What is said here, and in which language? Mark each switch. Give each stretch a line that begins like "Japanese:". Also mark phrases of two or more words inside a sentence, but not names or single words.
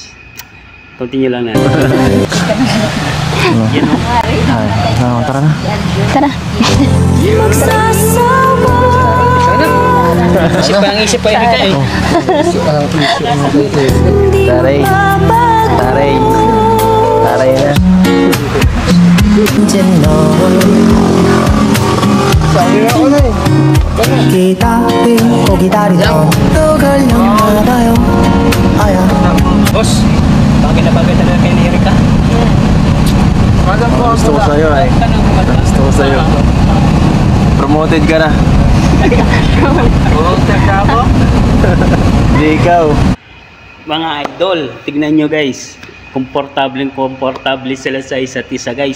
Filipino: Continue lang natin. Yan o. Tara na. Tara. Magsasawa. Isip pa Erika eh. Taray. Taray. Taray na.
Korean: 기다리고 기다리던 또 걸렸나봐요 아야
Filipino: Boss, bagay na bagay talaga kay Erika. Gusto ko sa'yo ay. Gusto ko sa'yo. Promoted ka na. Promoted ka ako? Hindi ikaw. Mga idol, tignan nyo guys. Komportable sila sa isa't isa guys.